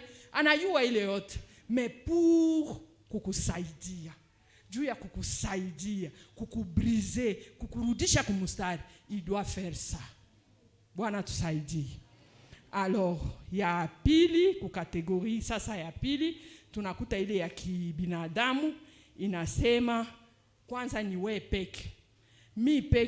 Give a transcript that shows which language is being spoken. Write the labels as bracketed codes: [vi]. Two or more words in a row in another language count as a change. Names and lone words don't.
[sw] Anayua ile yote. [fr] Mais pour kukusaidia. [sw] Juu ya kukusaidia, kukubriser, kukurudisha kumustari, [fr] il doit faire ça. [sw] Bwana tusaidie. Alors, ya pili, kukategori, sasa ya pili, tunakuta ile ya kibinadamu, inasema, kwanza ni we peke. Mi peke.